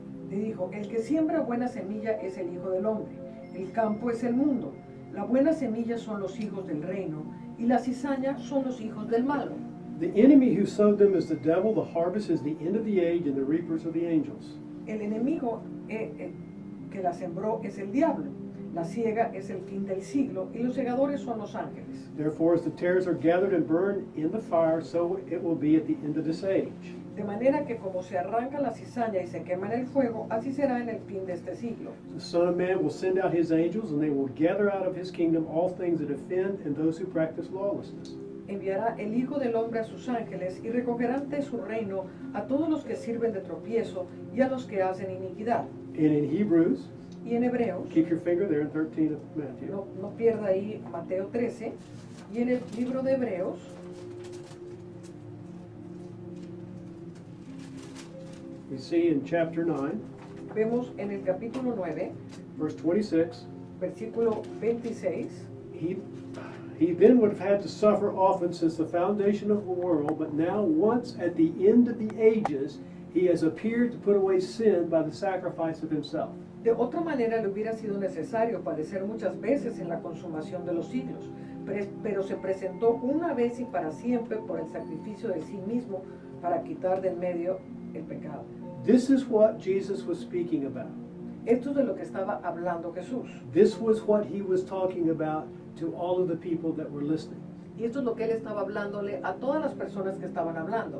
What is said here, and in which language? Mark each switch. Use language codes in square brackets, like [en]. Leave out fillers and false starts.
[es] Le dijo, el que siembra buena semilla es el Hijo del Hombre, el campo es el mundo, la buena semilla son los hijos del reino, y la cizaña son los hijos del malo. [en] The enemy who sowed them is the devil, the harvest is the end of the age, and the reapers are the angels. [es] El enemigo que la sembró es el diablo, la siega es el fin del siglo, y los segadores son los ángeles. [en] Therefore, as the tares are gathered and burned in the fire, so it will be at the end of this age. [es] De manera que como se arranca la cizaña y se quema en el fuego, así será en el fin de este siglo. [en] The Son of Man will send out his angels, and they will gather out of his kingdom all things that offend and those who practice lawlessness. [es] Enviará el Hijo del Hombre a sus ángeles y recogerán de su reino a todos los que sirven de tropiezo y a los que hacen iniquidad. [en] And in Hebrews, [es] Y en Hebreos, [en] keep your finger there in 13 of Matthew. [es] no pierda ahí Mateo 13, y en el libro de Hebreos, [en] We see in chapter 9, [es] vemos en el capítulo 9, [en] verse 26, [es] versículo 26, [en] he then would have had to suffer often since the foundation of the world, but now once at the end of the ages, he has appeared to put away sin by the sacrifice of himself. [es] De otra manera le hubiera sido necesario padecer muchas veces en la consumación de los siglos, pero se presentó una vez y para siempre por el sacrificio de sí mismo para quitar del medio el pecado. [en] This is what Jesus was speaking about. [es] Esto es de lo que estaba hablando Jesús. [en] This was what he was talking about to all of the people that were listening. [es] Y esto es lo que él estaba hablándole a todas las personas que estaban hablando.